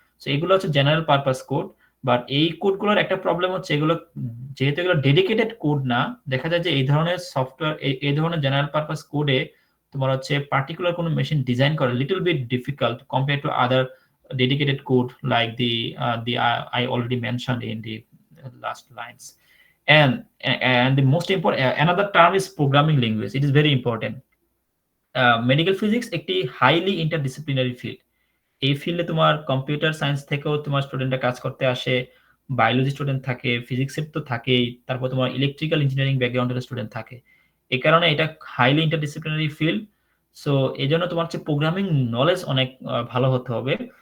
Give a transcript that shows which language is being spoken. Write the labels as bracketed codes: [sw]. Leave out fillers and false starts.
[bn] তো এগুলো হচ্ছে জেনারেল পারপাস কোড। বাট এই কোডগুলোর একটা প্রবলেম হচ্ছে, এগুলো যেহেতু এগুলো ডেডিকেটেড কোড না, দেখা যায় যে এই ধরনের সফটওয়্যার, এই ধরনের জেনারেল পারপাস কোডে তোমার হচ্ছে পার্টিকুলার কোনো মেশিন ডিজাইন করা little bit difficult compare to other [en] dedicated code like the I already mentioned in the last lines. And the most important, another term is programming language. It is very important. Medical physics একটি highly interdisciplinary field. [bn] এই ফিল্ডে তোমার computer science থেকেও তোমার স্টুডেন্টরা কাজ করতে আসে, বায়োলজি স্টুডেন্ট থাকে, ফিজিক্সের তো থাকেই, তারপর তোমার ইলেকট্রিক্যাল ইঞ্জিনিয়ারিং ব্যাকগ্রাউন্ডের স্টুডেন্ট থাকে। এই কারণে এটা হাইলি ইন্টারডিসিপ্লিনারি ফিল্ড। সো এই জন্য তোমার হচ্ছে প্রোগ্রামিং নলেজ অনেক ভালো হতে হবে।